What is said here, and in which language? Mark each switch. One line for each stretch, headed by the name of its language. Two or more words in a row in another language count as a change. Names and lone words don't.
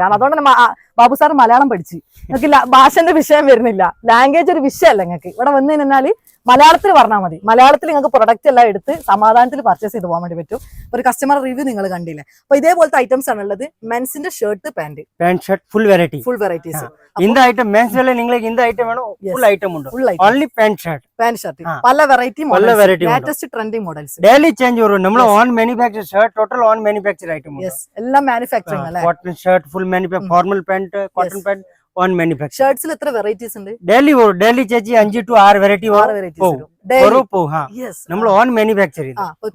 Malayalam: കാരണം അതുകൊണ്ട് തന്നെ ബാബു സാർ മലയാളം പഠിച്ച് നിങ്ങൾക്ക് ഭാഷന്റെ വിഷയം വരുന്നില്ല, ലാംഗ്വേജ് ഒരു വിഷയമല്ല. നിങ്ങൾക്ക് ഇവിടെ വന്നു കഴിഞ്ഞാൽ മലയാളത്തിൽ പറഞ്ഞാൽ മതി. മലയാളത്തിൽ നിങ്ങൾക്ക് പ്രൊഡക്റ്റ് എല്ലാം എടുത്ത് സമാധാനത്തിൽ പർച്ചേസ് ചെയ്ത് പോകാൻ വേണ്ടി പറ്റും. ഒരു
English: customer review
Malayalam: നിങ്ങൾ കണ്ടില്ലേ. അപ്പൊ ഇതേപോലത്തെ ഐറ്റംസ് ആണ് ഉള്ളത്.
English: men's shirt, pant shirt full varieties.
Tamil: இந்த ஐட்டம் மென்ஸ்ல നിങ്ങൾക്ക് இந்த ஐட்டம் வேணும்,
English: full item ഉണ്ട്. only pant shirt പല variety latest trending models daily change
Malayalam: വരും.
English: നമ്മൾ own manufacture shirt, total own manufacture item ഉണ്ട്.
Malayalam: എല്ലാം മാനുഫാക്ചറിംഗ് അല്ലേ.
English: cotton shirt, full manufacture, formal pant, cotton pant, own manufacture.
Malayalam: ഷർട്ട്സിൽ എത്ര വെറൈറ്റീസ് ഉണ്ട്? ഡെയിലി ചേച്ചി 5 to 6 വെറൈറ്റി നമ്മൾ
English: own manufacture
Malayalam: ചെയ്ത്